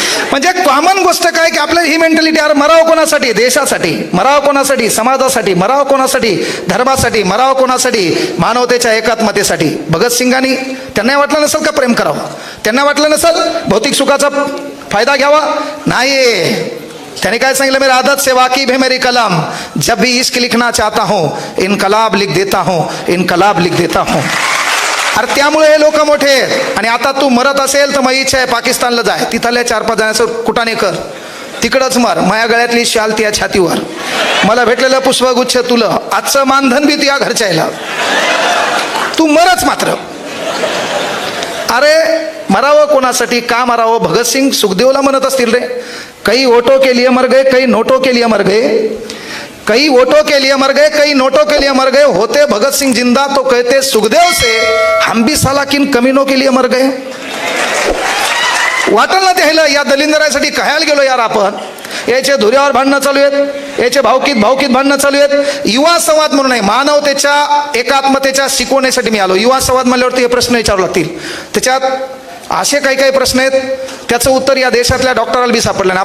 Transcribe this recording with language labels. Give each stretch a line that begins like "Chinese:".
Marathi: म्हणजे कॉमन गोष्ट काय की आपल्याला ही मेंटॅलिटी, अरे मराव कोणासाठी? देशासाठी. मराव कोणासाठी? समाजासाठी. मराव कोणासाठी? धर्मासाठी. मराव कोणासाठी? मानवतेच्या एकात्मतेसाठी. भगतसिंगांनी, त्यांना वाटलं नसेल का प्रेम करावं? त्यांना वाटलं नसेल भौतिक सुखाचा फायदा घ्यावा? नाही. त्याने काय सांगितलं?
Hindi: मेरी आदत से वाकिफ है मेरी कलम, जब भी इश्क लिखना चाहता हूं इनकलाब लिख देता हूं, इनकलाब लिख देता हूं.
Marathi: अरे त्यामुळे हे लोक मोठे आहेत. आणि आता तू मरत असेल तर मग इच्छा आहे पाकिस्तानला जाय, तिथल्या 4-5 जणांचं कुटाने कर, तिकडंच मर. माया गळ्यातली शाल त्या छातीवर, मला भेटलेलं पुष्पगुच्छ तुला, आजचं मानधन बी तुझ्या घरच्या यायला, तू मरच मात्र. अरे मरावं कोणासाठी? का मरावं? भगतसिंग सुखदेवला म्हणत असतील रे,
Hindi: कई वोटों के लिए मर गए, कई नोटों के लिए मर गए, कई वोटों के लिए मर गए, कई नोटों के लिए मर गए. होते भगत सिंह जिंदा तो कहते सुखदेव से हम भी साला किन कमीनों के लिए मर गए.
Marathi: वाटल ना त्याला, या दलिंदरासाठी कहायला गेलो यार आपण. याचे धुऱ्यावर भांडणं चालू आहेत, याचे भावकीत भांडणं चालू आहेत. युवा संवाद म्हणून आहे, मानवतेच्या एकात्मतेच्या शिकवण्यासाठी मी आलो. युवा संवाद म्हणल्यावरती हे प्रश्न विचारू लागतील. त्याच्यात असे काही काही प्रश्न आहेत, त्याचं उत्तर या देशातल्या डॉक्टराला बी सापडलं नाही.